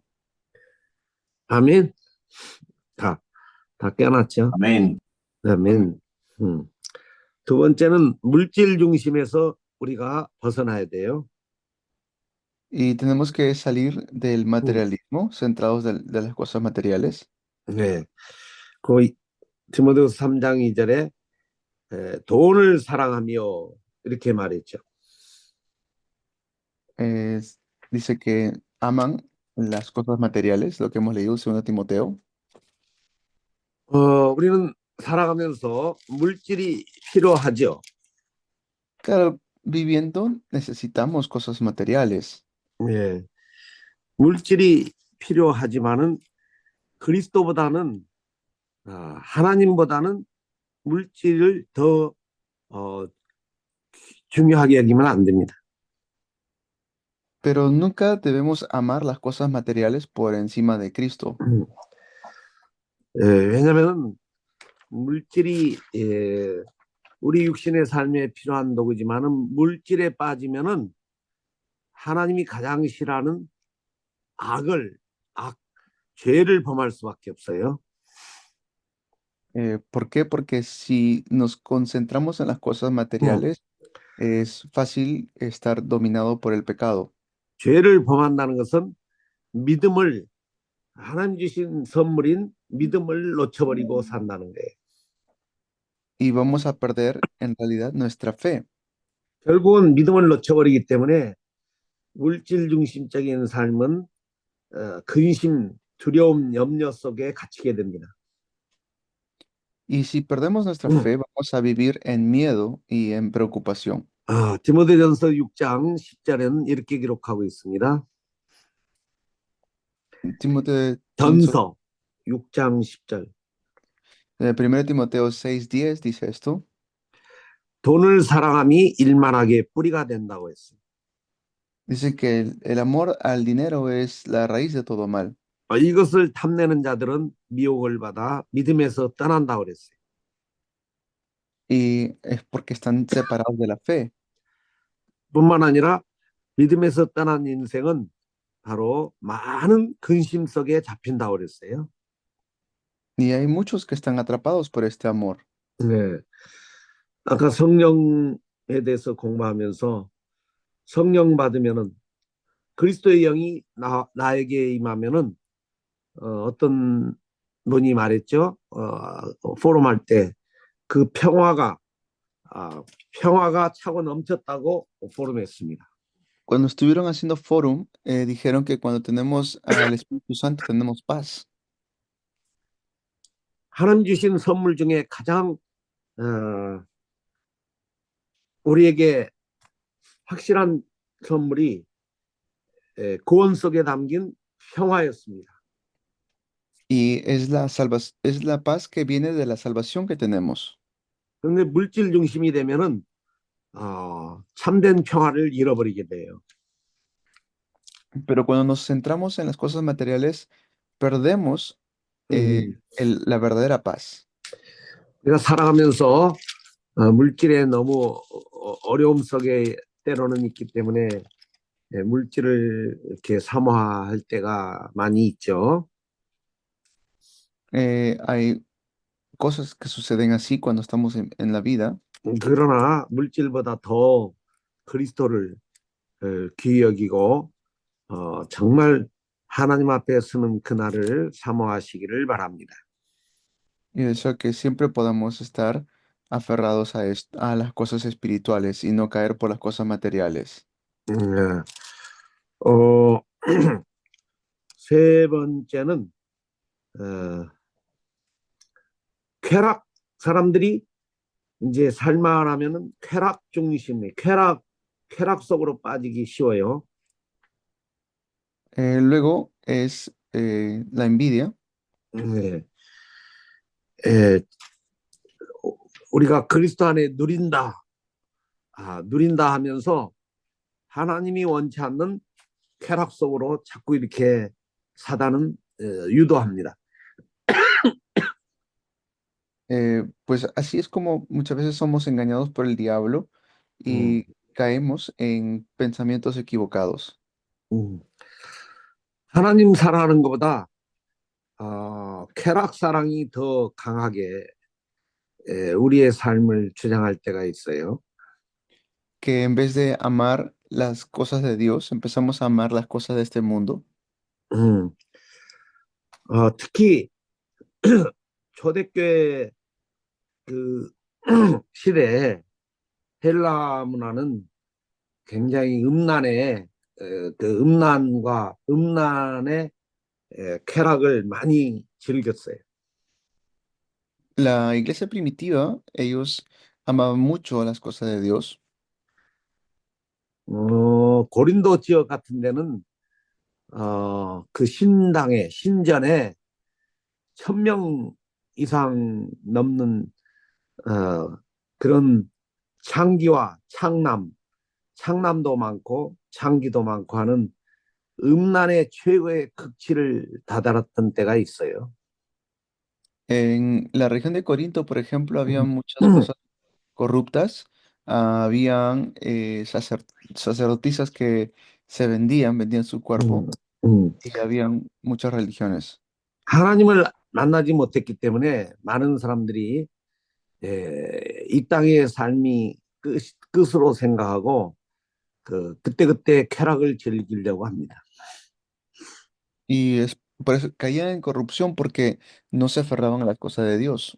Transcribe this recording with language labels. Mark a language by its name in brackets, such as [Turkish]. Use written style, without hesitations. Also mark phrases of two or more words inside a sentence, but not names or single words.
[Korean] 아멘. 다 깨어났죠? [Spanish] Amén. [Korean] 아멘. 두 번째는 물질 중심에서 우리가 벗어나야 돼요. [Spanish] Y tenemos que salir del materialismo, centrados de las cosas materiales. [Korean] 네. 그 디모데후서 3장 2절에 돈을 사랑하며 이렇게 말했죠. [Spanish] Dice que aman las cosas materiales, lo que hemos leído en 2 Timoteo. [Korean] 우리는 살아가면서 물질이 필요하죠. [Spanish] Claro, viviendo necesitamos cosas materiales, [Korean] 네. 물질이 필요하지만은 그리스도보다는 하나님보다는 물질을 더 중요하게 여기면 안 됩니다. [Spanish] pero nunca debemos amar las cosas materiales por encima de Cristo. [Korean] 왜냐하면 물질이 우리 육신의 삶에 필요한 도구지만은 물질에 빠지면은 하나님이 가장 싫어하는 죄를 범할 수밖에 없어요. [Spanish] ¿Por qué? Porque si nos concentramos en las cosas materiales, es fácil estar dominado por el pecado. [Korean] 죄를 범한다는 것은 하나님 주신 선물인 믿음을 놓쳐버리고 산다는 거예요. [Spanish] Y vamos a perder en realidad nuestra fe. [Korean] 결국은 믿음을 놓쳐버리기 때문에 물질 중심적인 삶은 근심, 두려움, 염려 속에 갇히게 됩니다. [Spanish] Y si perdemos nuestra fe, vamos a vivir en miedo y en preocupación. [Korean] 디모데전서 6장 10절에는 이렇게 기록하고 있습니다. 전서 6장 10절. [Spanish] 1 Timoteo 6:10 dice esto. [Korean] 돈을 사랑함이 일만하게 뿌리가 된다고 했어요. [Spanish] Dice que el amor al dinero es la raíz de todo mal. [Korean] 이것을 탐내는 자들은 미혹을 받아 믿음에서 떠난다고 그랬어요. [Spanish] Y es porque están separados de la fe. [Korean] 뿐만 아니라 믿음에서 떠난 인생은 바로 많은 근심 속에 잡힌다고 그랬어요. [Spanish] Y hay muchos que están atrapados por este amor. [Korean] 네. 아까 성령에 대해서 공부하면서 성령 받으면은 그리스도의 영이 나에게 임하면은 어떤 분이 말했죠. 포럼 할 때 그 평화가 차고 넘쳤다고 포럼했습니다. [Spanish] Cuando estuvieron haciendo forum, dijeron que cuando tenemos al Espíritu Santo tenemos paz. [Korean] 하나님 주신 선물 중에 가장 우리에게 확실한 선물이 구원 속에 담긴 평화였습니다. [Spanish] Y es la paz que viene de la salvación que tenemos. [Korean] 그런데 물질 중심이 되면은 참된 평화를 잃어버리게 돼요. [Spanish] Pero cuando nos centramos en las cosas materiales, perdemos la verdadera paz. [Korean] 우리가 살아가면서 물질에 너무 어려움 속에 때로는 있기 때문에 물질을 이렇게 사모할 때가 많이 있죠. [Spanish] cosas que suceden así cuando estamos en la vida, [Korean] 그러나 물질보다 더 그리스도를 귀히 여기고 정말 하나님 앞에 서는 그날을 사모하시기를 바랍니다. [Spanish] y deseo que siempre podamos estar aferrados a las cosas espirituales y no caer por las cosas materiales. [Korean] 음, 어, 세 번째는 어, 쾌락 사람들이 이제 살만하면은 쾌락 중심의 쾌락 속으로 빠지기 쉬워요. [Spanish] Luego es la envidia. [Korean] 네. 에, 우리가 그리스도 안에 누린다 하면서 하나님이 원치 않는 쾌락 속으로 자꾸 이렇게 사단은 유도합니다. [Spanish] Pues así es como muchas veces somos engañados por el diablo y caemos en pensamientos equivocados. 음. [Korean] 하나님 사랑하는 것보다 쾌락 사랑이 더 강하게 우리의 삶을 주장할 때가 있어요. [Spanish] Que en vez de amar las cosas de Dios, empezamos a amar las cosas de este mundo. 음. [Korean] 특히 초대교회 그 시대에 헬라 문화는 굉장히 그 음란의 쾌락을 많이 즐겼어요. [Spanish] La iglesia primitiva, ellos amaban mucho las cosas de Dios. [Korean] 고린도 지역 같은 데는 그 신전에 1,000명 이상 넘는 그런 창남도 많고 창기도 많고 하는 음란의 최고의 극치를 다다랐던 때가 있어요. [Spanish] En la región de Corinto, por ejemplo, había muchas cosas corruptas. Habían sacerdotisas que vendían su cuerpo 음. y habían muchas religiones. [Korean] 하나님을 만나지 못했기 때문에 많은 사람들이 이 땅의 삶이 끝으로 생각하고 그때그때 쾌락을 즐기려고 합니다. [Spanish] Y es por eso caían en corrupción porque no se aferraban a las cosas de Dios.